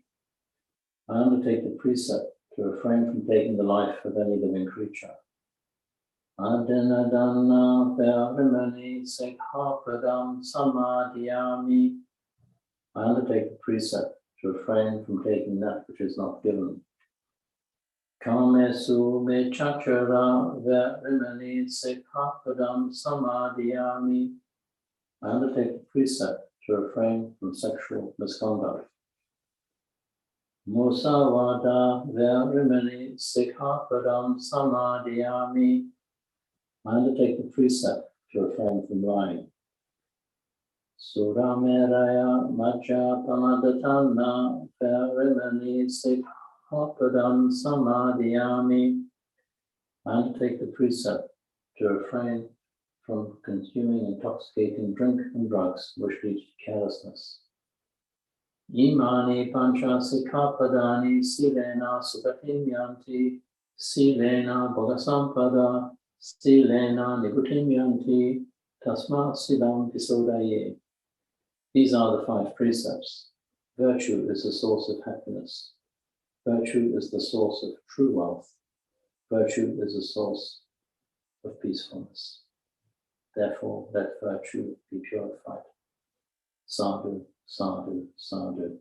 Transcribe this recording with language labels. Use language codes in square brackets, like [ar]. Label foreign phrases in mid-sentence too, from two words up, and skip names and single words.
[en] I undertake the precept to refrain from taking the life of any living creature. [pi] Adinadana Verimani Sikhapadam Samadhyami. [en] I undertake the precept to refrain from taking that which is not given. [pi] Kamesu me chachara verimani sikhapadam samadhyami. [en] I undertake the precept to refrain from sexual misconduct. [pi] Musavada verimani sikhapadam samadhyami. [en] I undertake the precept to refrain from lying. [pi] Surameraya Majja Pamadatana Verimani Sikhapadam Samadhyami. [en] I undertake the precept to refrain from consuming intoxicating drink and drugs which lead to carelessness. [pi] Imani Pancha Sikhapadani Silena Sukatimyanti Silena Bhogasampada Silena Nikutimyanti Tasma Silam Pisodaye. [en] These are the 5 precepts. Virtue is the source of happiness. Virtue is the source of true wealth. Virtue is the source of peacefulness. Therefore, let virtue be purified. [pi] Sadhu, sadhu, sadhu.